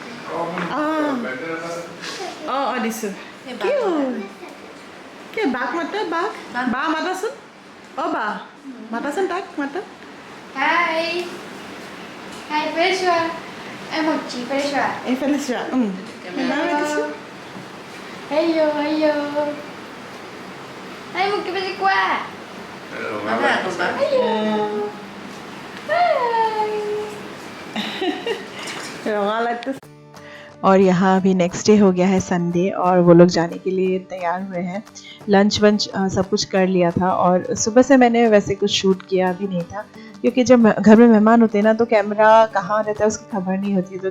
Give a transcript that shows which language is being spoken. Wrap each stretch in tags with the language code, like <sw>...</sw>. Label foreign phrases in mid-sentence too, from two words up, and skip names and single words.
<as>অঁ দিছোঁ কি বাক মাতা বাক বা মাতাচোন অঁ বা মাতাচোন তাক মাতা Hai. Hai, Perishwa. Mochi, Perishwa. এইফালে চোৱা মাতিছোঁ</as> <en>Hello, hello. Hai, Mochi Perishwa. Hello. Hai.</en> <hi>रंगा लाइट और यहाँ अभी</hi> <en>next day</en> <hi>हो गया है संडे और वो लोग जाने के लिए तैयार हुए हैं लंच वंच सब कुछ कर लिया था और सुबह से मैंने वैसे कुछ शूट किया भी नहीं था क्योंकि जब घर में मेहमान होते हैं ना तो कैमरा कहाँ रहता है उसकी खबर नहीं होती तो</hi>